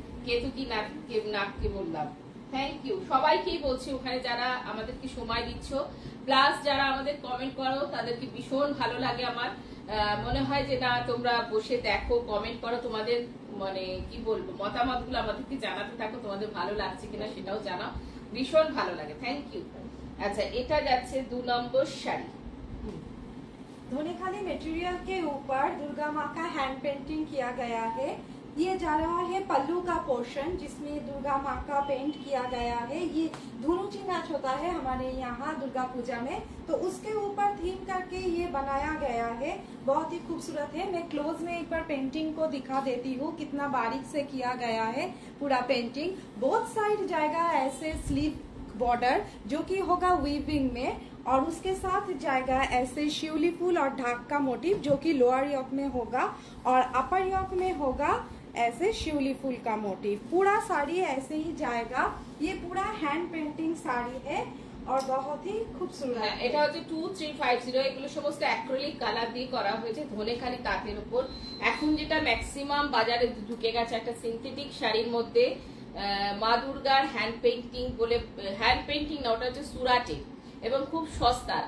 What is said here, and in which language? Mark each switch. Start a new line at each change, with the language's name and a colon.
Bangla: কেতু কি নাককে বললাম, thank you সবাইকেই বলছি, ওখানে যারা আমাদেরকে সময় দিচ্ছ, প্লাস যারা আমাদের কমেন্ট করো, তাদেরকে ভীষণ ভালো লাগে আমার। মনে হয় যে না, তোমরা বসে দেখো, কমেন্ট করো, তোমাদের মানে কি বলবো মতামত গুলো আমাদেরকে জানাতে থাকো, তোমাদের ভালো লাগছে কিনা সেটাও জানাও, ভীষণ ভালো লাগে, থ্যাংক ইউ। আচ্ছা, এটা যাচ্ছে 2 নম্বর শাড়ি।
Hindi: धोनेखाली मटेरियल के ऊपर दुर्गा माँ का हैंड पेंटिंग किया गया है। ये जा रहा है पल्लू का पोर्शन, जिसमें दुर्गा माँ का पेंट किया गया है। ये धुनुची नाच होता है हमारे यहाँ दुर्गा पूजा में, तो उसके ऊपर थीम करके ये बनाया गया है। बहुत ही खूबसूरत है। मैं क्लोज में एक बार पेंटिंग को दिखा देती हूँ, कितना बारीक से किया गया है पूरा पेंटिंग। बोथ साइड जाएगा ऐसे स्लीव बॉर्डर, जो कि होगा वीविंग में, और उसके साथ जाएगा ऐसे शिवली फूल और ढाक का मोटिव, जो कि लोअर योक में होगा, और अपर योक में होगा ऐसे शिवली फूल का मोटिव। पूरा साड़ी ऐसे ही जाएगा। ये पूरा हैंड पेंटिंग साड़ी है और बहुत ही खूबसूरत है।
Bangla: এটা হচ্ছে 2350, এগুলো সমস্ত অ্যাক্রিলিক কালার দিয়ে করা হয়েছে ধনেখালি তাঁতের উপর। এখন যেটা ম্যাক্সিমাম বাজারে ঢুকে গেছে একটা সিনথেটিক শাড়ির মধ্যে, মা দুর্গার হ্যান্ড পেইন্টিং বলে, হ্যান্ড পেইন্টিং না, ওটা হচ্ছে সুরাটে এবং খুব সস্তা।